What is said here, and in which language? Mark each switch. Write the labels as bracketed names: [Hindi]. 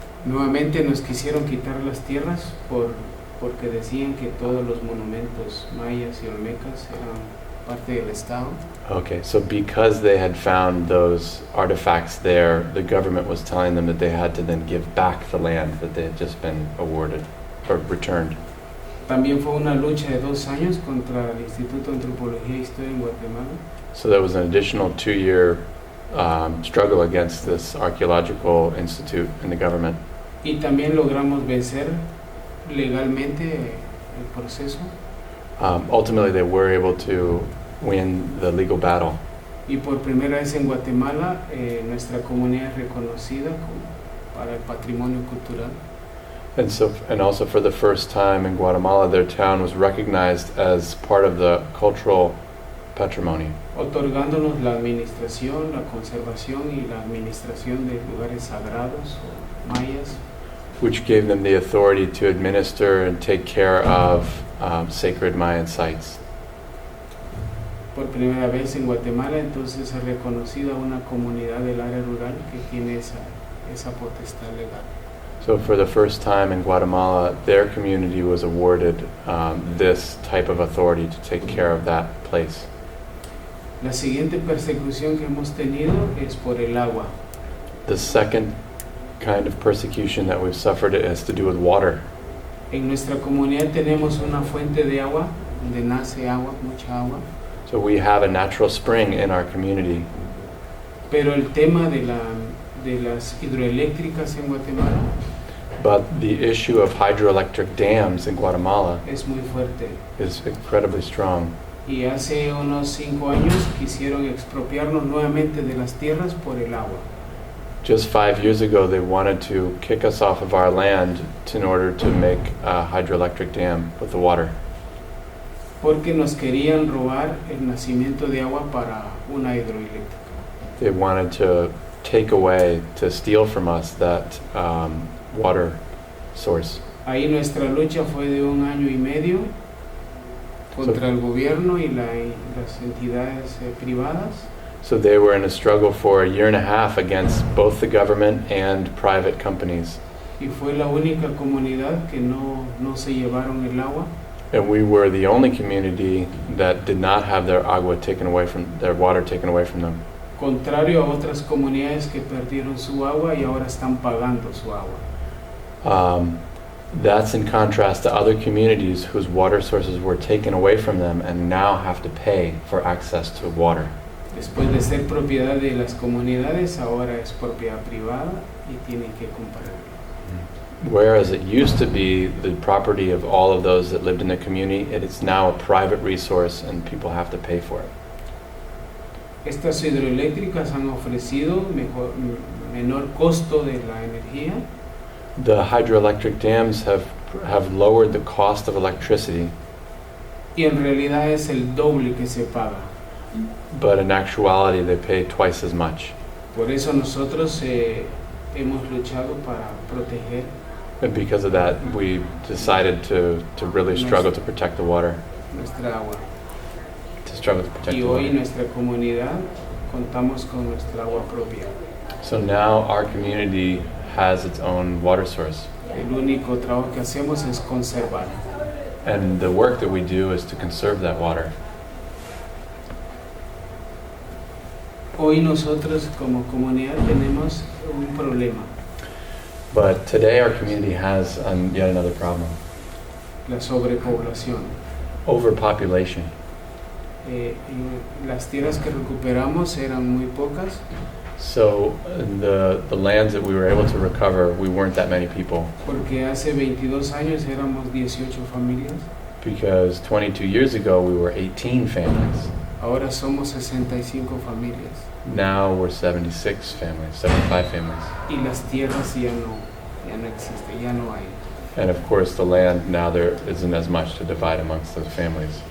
[Spanish] Nuevamente nos quisieron quitar las tierras porque decían que todos los monumentos mayas y olmecas eran parte del Estado. [English] Okay, so because they had found those artifacts there, the government was telling them that they had to then give back the land that they had just been awarded or returned. [Spanish] También fue una lucha de 2 años contra el Instituto de Antropología e Historia en Guatemala. [English] So there was an additional 2-year struggle against this archaeological institute in the government. [Spanish] Y también logramos vencer legalmente el proceso. [English] Ultimately, they were able to win the legal battle. [Spanish] Y por primera vez en Guatemala, nuestra comunidad es reconocida para el patrimonio cultural. [English] And also for the first time in Guatemala, their town was recognized as part of the cultural patrimony, [Spanish] otorgándonos la administración, la conservación y la administración de lugares sagrados o mayas. [English] which gave them the authority to administer and take care of sacred Mayan sites. [Spanish] Por primera vez en Guatemala, entonces es reconocida una comunidad del área rural que tiene esa potestad legal. [English] So for the first time in Guatemala, their community was awarded this type of authority to take care of that place. [Spanish] La siguiente persecución que hemos tenido es por el agua. [English] The second kind of persecution that we've suffered has to do with water. [Spanish] En nuestra comunidad tenemos una fuente de agua, donde nace agua, mucha agua. [English] So we have a natural spring in our community. [Spanish] Pero el tema de las hidroeléctricas en Guatemala [English] But the issue of hydroelectric dams in Guatemala [Spanish] es muy fuerte. [English] is incredibly strong. [Spanish] Y hace unos 5 años quisieron expropiarnos nuevamente de las tierras por el agua. [English] Just 5 years ago, they wanted to kick us off of our land in order to make a hydroelectric dam with the water. [Spanish] Porque nos querían robar el nacimiento de agua para una hidroeléctrica. [English] They wanted to steal from us that water source. [Spanish] Ahí nuestra lucha fue de 1 año y medio contra el gobierno y las entidades privadas. [English] So they were in a struggle for 1.5 years against both the government and private companies. [Spanish] Y fue la única comunidad que no se llevaron el agua. [English] And we were the only community that did not have their water taken away from them. [Spanish] Contrario a otras comunidades que perdieron su agua y ahora están pagando su agua. [English] That's in contrast to other communities whose water sources were taken away from them and now have to pay for access to water. [Spanish] Después de ser propiedad de las comunidades, ahora es propiedad privada y tienen que comprarlo. [English] Whereas it used to be the property of all of those that lived in the community, it is now a private resource and people have to pay for it. [Spanish] Estas hidroeléctricas han ofrecido menor costo de la energía [English] The hydroelectric dams have lowered the cost of electricity, [Spanish] y en realidad es el doble que se paga. [English] but in actuality they pay twice as much. [Spanish] Por eso nosotros hemos luchado para proteger [English] And because of that, we decided to really struggle to protect the water, [Spanish] nuestra agua. [English] to struggle to protect [Spanish] Y [English] the [Spanish] hoy [English] water. [Spanish] nuestra comunidad contamos con nuestra agua propia. [English] So now our community has its own water source. [Spanish] El único trabajo que hacemos es conservar. [English] And the work that we do is to conserve that water. [Spanish] Hoy nosotros como comunidad tenemos un problema, [English] But today our community has yet another problem. [Spanish] la sobrepoblación. [English] Overpopulation. [Spanish] Y las tierras que recuperamos eran muy pocas [English] So the lands that we were able to recover, we weren't that many people, [Spanish] porque hace 22 años éramos 18 familias, [English] because 22 years ago we were 18 families. [Spanish] ahora somos 65 familias [English] Now we're 76 families, 75 families. [Spanish] y las tierras ya no existen, ya no hay. [English] And of course the land, now there isn't as much to divide amongst those families.